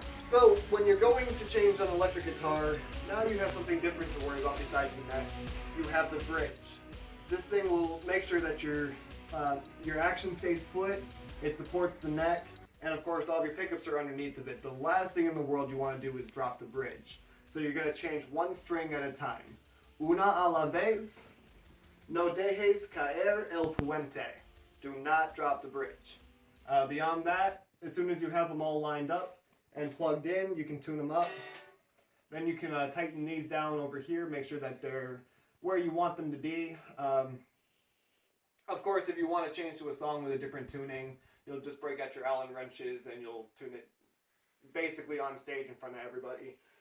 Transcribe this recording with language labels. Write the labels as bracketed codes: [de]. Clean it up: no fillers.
[en] So, when you're going to change an electric guitar, now you have something different to worry about besides the neck. You have the bridge. This thing will make sure that your action stays put, it supports the neck, and of course all of your pickups are underneath of it. The last thing in the world you want to do is drop the bridge. So you're going to change one string at a time. [es] Una a la vez, no dejes caer el puente. [en] Do not drop the bridge. Beyond that, as soon as you have them all lined up and plugged in, you can tune them up. Then you can tighten these down over here, make sure that they're where you want them to be. Of course, if you want to change to a song with a different tuning, you'll just break out your Allen wrenches and you'll tune it basically on stage in front of everybody.